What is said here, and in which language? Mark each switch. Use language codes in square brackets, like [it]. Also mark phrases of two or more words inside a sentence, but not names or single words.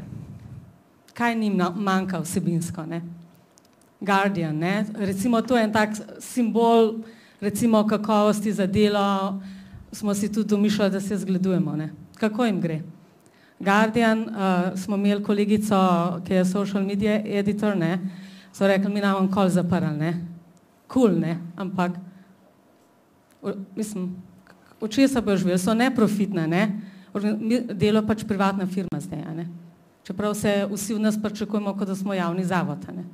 [sl] Kaj njim manjka vsebinsko, ne? Guardian, ne? Recimo to je en tak simbol, recimo kakovosti za Delo, smo si tudi domišljali, da se zgledujemo, ne. Kako jim gre? Guardian, smo imeli kolegico, ki je [en] social media editor, [sl] ne, so rekli, mi nam kol zaprli, ne. Cool, ne, ampak, mislim, od česa bojo živeli, so neprofitne, ne. Delo pač privatna firma zdaj, ne. Čeprav se vsi v nas pričakujemo, kot da smo javni zavod, ne.